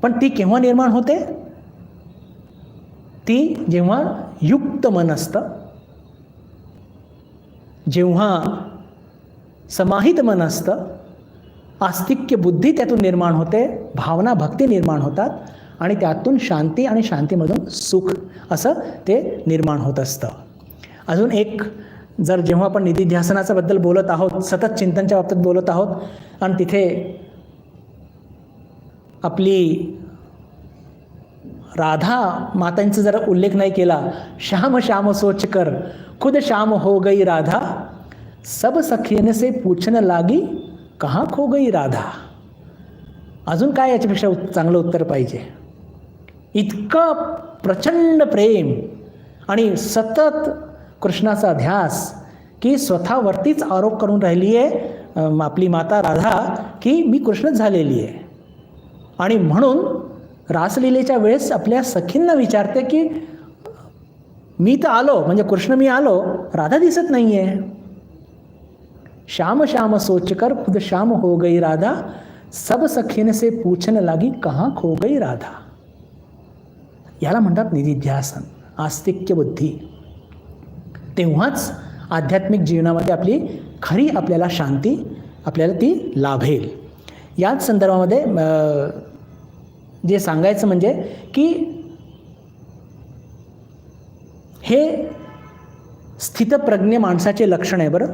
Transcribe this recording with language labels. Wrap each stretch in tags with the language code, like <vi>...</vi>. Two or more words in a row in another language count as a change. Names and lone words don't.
<mr>पण ती केव्हा निर्माण होते? ती जेव्हा युक्त मन असतं, जेव्हा समाहित मन असतं, आस्तिक्य बुद्धी त्यातून निर्माण होते, भावना भक्ती निर्माण होतात आणि त्यातून शांती आणि शांतीमधून सुख असं ते निर्माण होत असतं. अजून एक, जर जेव्हा आपण निधिध्यासनाच्या बद्दल बोलत आहोत, सतत चिंतनच्या बाबतीत बोलत आहोत आणि तिथे आपली राधा मातांचा जर उल्लेख नाही केला,</mr> <hi>श्याम श्याम सोच कर खुद श्याम हो गई राधा, सब सखियन से पूछन लागी कहाँ खो गई राधा.</hi> <mr>अजून काय याच्यापेक्षा चांगलं उत्तर पाहिजे? इतकं प्रचंड प्रेम आणि सतत कृष्णाचा ध्यास की स्वतःवरतीच आरोप करून राहिली आहे आपली माता राधा की मी कृष्णच झालेली आहे. आणि म्हणून रासलीलेच्या वेळेस आपल्या सखींना विचारते की मी तर आलो, म्हणजे कृष्ण मी आलो, राधा दिसत नाही आहे.</mr> <hi>श्याम श्याम सोच कर खुद श्याम हो गई राधा, सब सखीन से पूछन लागी कहाँ खो गई राधा.</hi> <mr>याला म्हणतात निधिध्यासन, आस्तिक्य बुद्धी. तेव्हाच आध्यात्मिक जीवनामध्ये आपली खरी आपल्याला शांती आपल्याला ती लाभेल. याच संदर्भामध्ये जे सांगायचं म्हणजे की हे स्थितप्रज्ञ माणसाचे लक्षण आहे बरं.</mr>